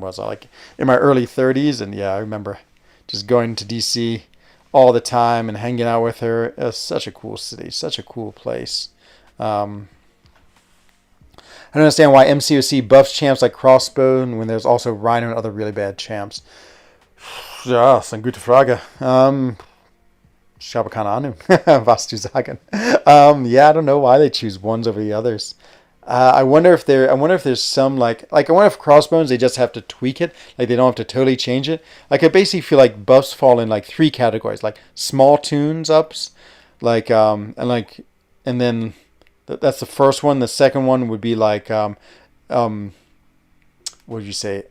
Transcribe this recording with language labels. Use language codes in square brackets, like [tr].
[en] Was like in my early 30s, and yeah, I remember just going to DC all the time and hanging out with her. It was such a cool city, such a cool place. I don't understand why MCOC buffs champs like Crossbone when there's also Rhino and other really bad champs. [de] Ja, ist eine gute Frage. Ich habe keine Ahnung, was zu sagen. [en] Yeah, I don't know why they choose ones over the others. I wonder if there's some like I wonder if Crossbones they just have to tweak it, like they don't have to totally change it. Like I basically feel like buffs fall in like 3 categories, like small tunes ups, like and then that's the first one. The second one would be like what would you say?